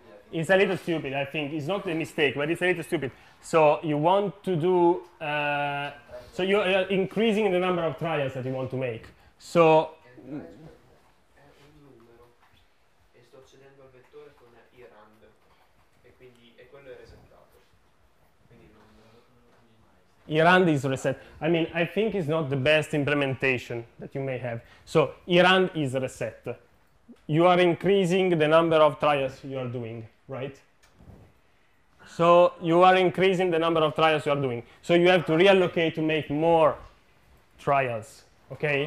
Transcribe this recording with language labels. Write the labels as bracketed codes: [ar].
[en] It's a little stupid, I think. It's not a mistake, but it's a little stupid. So you want to do, so you're increasing the number of trials that you want to make. So, [it] È un numero e sto accedendo al vettore con i rand e quindi e quello è resettato. Quindi non [en] Erand is reset. I mean, I think it's not the best implementation that you may have. So Erand is reset. You are increasing the number of trials you are doing, right? So you are increasing the number of trials you are doing. So you have to reallocate to make more trials, okay?